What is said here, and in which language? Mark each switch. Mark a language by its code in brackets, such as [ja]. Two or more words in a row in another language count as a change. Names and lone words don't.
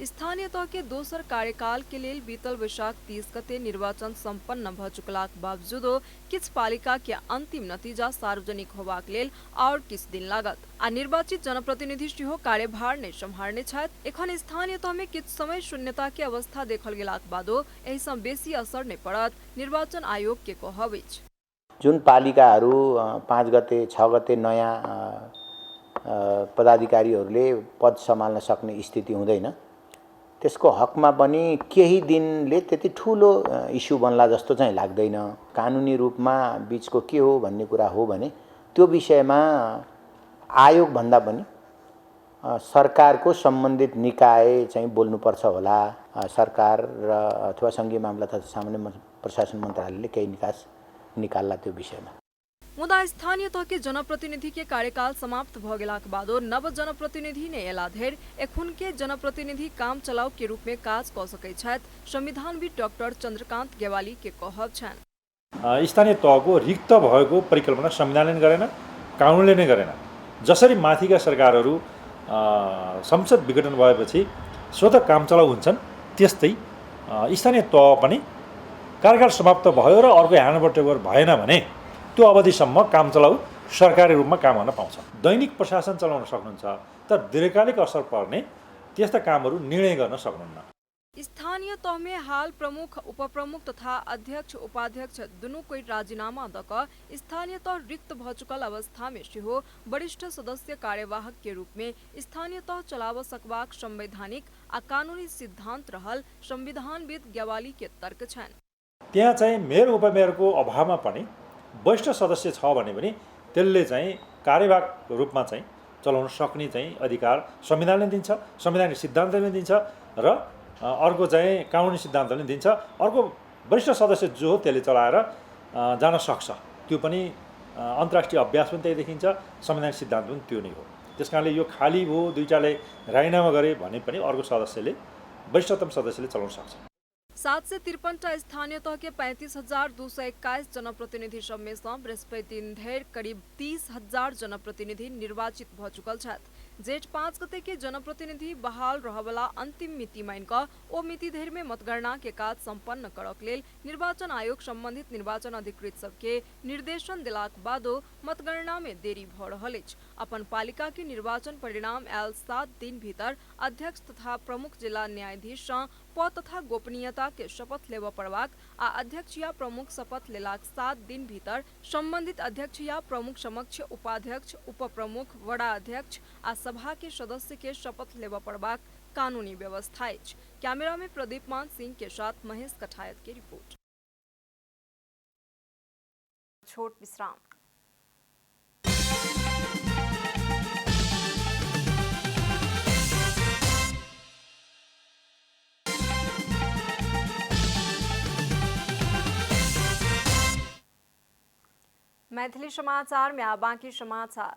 [mai] स्थानीय तह के दोसर कार्यकाल के लेल बीतल बैशाख 30 गते निर्वाचन संपन्न भ चुकलाक बावजूदो किछु पालिका के अंतिम नतीजा सार्वजनिक होबाक लेल और किछु दिन लागत आ निर्वाचित जनप्रतिनिधि सेहो कार्यभार नहि सम्हारने छथि। एखन स्थानीय तह में किछु समय शून्यता के अवस्था देखल गेलाक बादो एहि सँ बेसी असर नहि पड़त, निर्वाचन आयोग के कहब अछि। [ne] जुन पालिकाहरू 5 गते 6 गते नयाँ पदाधिकारीहरूले पद सम्हाल्न सक्ने स्थिति हुँदैन, त्यसको हकमा पनि केही दिनले त्यति ठूलो इस्यु बन्ला जस्तो चाहिँ लाग्दैन। कानुनी रूपमा बीचको के हो भन्ने कुरा हो भने त्यो विषयमा आयोगभन्दा पनि सरकारको सम्बन्धित निकाय चाहिँ बोल्नुपर्छ होला। सरकार र अथवा सङ्घीय मामला तथा सामान्य प्रशासन मन्त्रालयले केही निकास निकाल्ला त्यो विषयमा। [mai] मुदा स्थानीय तह के जनप्रतिनिधि के कार्यकाल समाप्त भ गेलाक बादो नव जनप्रतिनिधि ने एला धेर एखुन के जनप्रतिनिधि काम चलाउ के रूप में काज क सकै छथि। संविधानविद डाक्टर चन्द्रकान्त गेवाली के कहब छन्। [ne] स्थानीय तहको रिक्त भएको परिकल्पना संविधानले नै गरेन, कानुनले नै गरेन। जसरी माथिका सरकारहरू संसद विघटन भएपछि स्वतः काम चलाउ हुन्छन्, त्यस्तै स्थानीय तह पनि कार्यकाल समाप्त भयो र अर्को [en] handover takeover [ne] भएन भने त्यो अवधिसम्म काम चलाउ सरकारी रूपमा काम गर्न पाउँछ। दैनिक प्रशासन चलाउन सक्नुहुन्छ, तर दीर्घकालिक असर पर्ने त्यस्ता कामहरू निर्णय गर्न सक्नुहुन्न। [mai] स्थानीय तह में हाल प्रमुख, उपप्रमुख तथा अध्यक्ष उपाध्यक्ष दुनू कोई राजीनामा दक स्थानीय तह रिक्त भ चुकल अवस्था में सेहो वरिष्ठ सदस्य कार्यवाहक के रूप में स्थानीय तह चलाव सकबाक संवैधानिक आ कानूनी सिद्धांत रहल संविधानविद गेवाली के तर्क छन्। [ne] त्यहाँ चाहिँ मेयर उपमेयरको अभावमा पनि वरिष्ठ सदस्य छ भने पनि त्यसले चाहिँ कार्यवाहक रूपमा चाहिँ चलाउन सक्ने चाहिँ अधिकार संविधानले दिन्छ, संवैधानिक सिद्धान्तले दिन्छ र अर्को चाहिँ कानुनी सिद्धान्तले दिन्छ। अर्को वरिष्ठ सदस्य जो हो त्यसले चलाएर जान सक्छ। त्यो पनि अन्तर्राष्ट्रिय अभ्यास पनि त्यही देखिन्छ, संवैधानिक सिद्धान्त पनि त्यो नै हो। त्यसकारणले यो खाली हो, दुईटाले राजीनामा गरे भने पनि अर्को सदस्यले, वरिष्ठतम सदस्यले चलाउन सक्छ। [mai] 753टा स्थानीय तह के 35,221 जनप्रतिनिधि सब में से बृहस्पति दिन धेर करीब 30,000 जनप्रतिनिधि निर्वाचित भ चुकल छथि। जेठ 5 गते के जनप्रतिनिधि बहाल रहबला अंतिम मिति माइन क ओ मिति धेर में मतगणना के काज संपन्न करक लेल निर्वाचन आयोग संबंधित निर्वाचन अधिकृत सबके निर्देशन दिलाक बादो मतगणना में देरी भ रहल अछि। अपन पालिका के निर्वाचन परिणाम आयल 7 दिन भीतर अध्यक्ष तथा प्रमुख जिला न्यायाधीश सँ पद तथा गोपनीयता के शपथ लेब पड़बाक आ अध्यक्ष या प्रमुख शपथ लेलाक 7 दिन भीतर संबंधित अध्यक्ष या प्रमुख समक्ष उपाध्यक्ष, उपप्रमुख, वडा अध्यक्ष आ सभा के सदस्य के शपथ लेब पड़बाक कानूनी व्यवस्था अछि। कैमरा में प्रदीपमान सिंह के साथ महेश कठायत की रिपोर्ट। छोट विश्राम। मैथिली समाचार में बाकी समाचार।